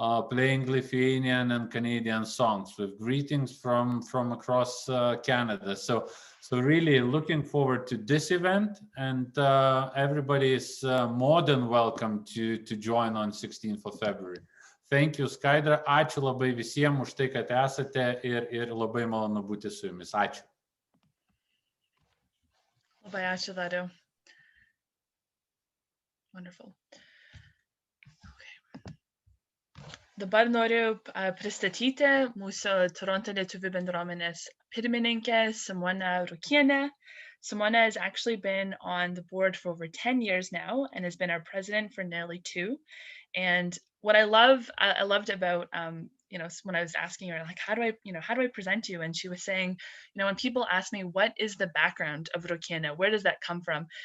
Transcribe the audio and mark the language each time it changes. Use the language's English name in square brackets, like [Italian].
[English] playing Lithuanian and Canadian songs with greetings from across Canada. So really looking forward to this event, and everybody is more than welcome to join on 16th of February. Thank you, Skaidra. [Lithuanian] Ačiū labai visiems už tai, kad esate ir labai malonu būti su jumis. Ačiū. Labai ačiū, Dariau. [English] Wonderful. [Lithuanian] Dabar noriu pristatyti mūsų Toronto lietuvių bendruomenės pirmininkę Simona Rukienė. [English] Simona has actually been on the board for over 10 years now and has been our president for nearly 2. And what I loved about, when I was asking her, like, how do I present you? And she was saying, when people ask me, what is the background of Rukienė? Where does that come from?